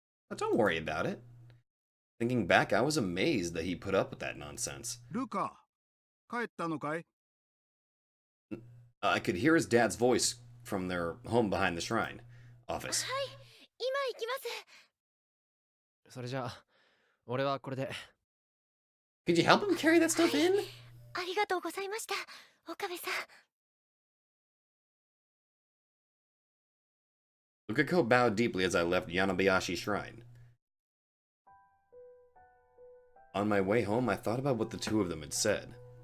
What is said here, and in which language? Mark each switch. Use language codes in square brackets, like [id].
[en] But don't worry about it. Thinking back, I was amazed that he put up with that nonsense. [ja] Luca, 帰ったのかい? [en] I could hear his dad's voice from their home behind the shrine office. [ja] はい、今行きます。それじゃあ、俺はこれで。 [en] Could you help him carry that stuff in? [ja] ありがとうございました、岡部さん。 [en] Lukako bowed deeply as I left Yanabayashi Shrine. On my way home, I thought about what the two of them had said.